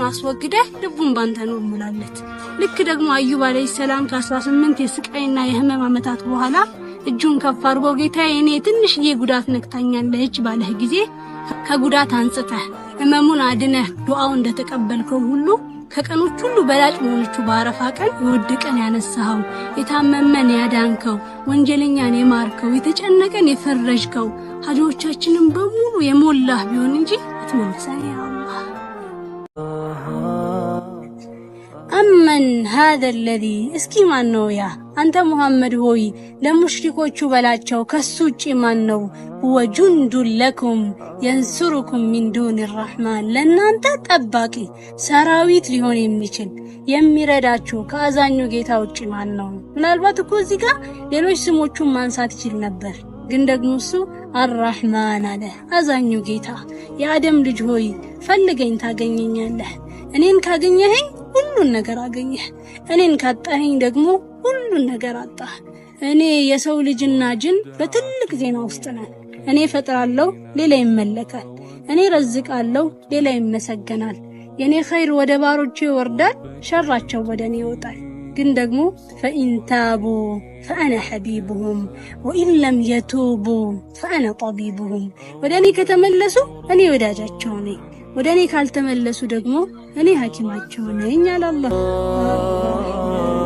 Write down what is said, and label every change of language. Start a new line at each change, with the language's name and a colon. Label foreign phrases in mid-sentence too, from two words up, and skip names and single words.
Amharic: አስወግደህ ልቡን ባንተ ነው ሙላለት። ልክ ደግሞ አዩብ
Arabic: عليه السلام
Amharic: ከ18 የስቃይና የህመም ዓመታት በኋላ እጁን ከፍ አድርጎ ጌታዬ እኔ ትንሽዬ ጉዳት ነክታኛለች ባለህ ጊዜ ከጉዳት አንጽተህ ህመሙን አድነህ ዱዓው እንደተቀበልከው ሁሉ ከቀኖች ሁሉ በላጭ ሆነቹ ባረፋ ቀን የወደቀን ያነሳው የታመመን ያዳንከው ወንጀለኛን የማርከው የተጨነቀን የፈረጅከው ሀጆቻችንን በሙሉ የሞላህ ቢሆን እንጂ አትመልሰን
Arabic: يا الله።
Amharic: አመን
Arabic: هذا الذي
Amharic: እስኪ ማን ነው ያ አንተ ሙሐመድ ሆይ ለሙሽሪኮቹ በላቸው ከሱ ውጪ ማን ነው
Arabic: وجند لكم ينصركم من دون الرحمن
Amharic: ለናንተ ጠባቂ ሰራዊት ሊሆን የሚችል የሚረዳችሁ ከአዛኙ ጌታ ውጪ ማን ነው? ምናልባት እኮ እዚህ ጋር ሌሎች ስሞቹን ማንሳት ይችል ነበር፣ ግን ደግሞ እሱ አርራህማን አለ አዛኙ ጌታ። የአደም ልጅ ሆይ ፈልገኝ ታገኘኛለህ፣ እኔን ካገኘኸኝ ሁሉን ነገር አገኘህ፣ እኔን ካጣኸኝ ደግሞ ሁሉን ነገር አጣህ። እኔ የሰው ልጅና ጅን በትልቅ ዜና ውስጥ ነን። እኔ ፈጥራለሁ ሌላ ይመለካል፣ እኔ ረዝቃለሁ ሌላ ይመሰገናል። የኔ ኸይር ወደ ባሮቼ ይወርዳል፣ ሸራቸው ወደኔ ይወጣል። ግን ደግሞ
Arabic: فإن تابوا فأنا حبيبهم وإن لم يتوبوا فأنا طبيبهم
Amharic: ወደኔ ከተመለሱ እኔ ወዳጃቸው ነኝ፣ ወደኔ ካልተመለሱ ደግሞ እኔ ሐኪማቸው ነኝ አለ አላህ።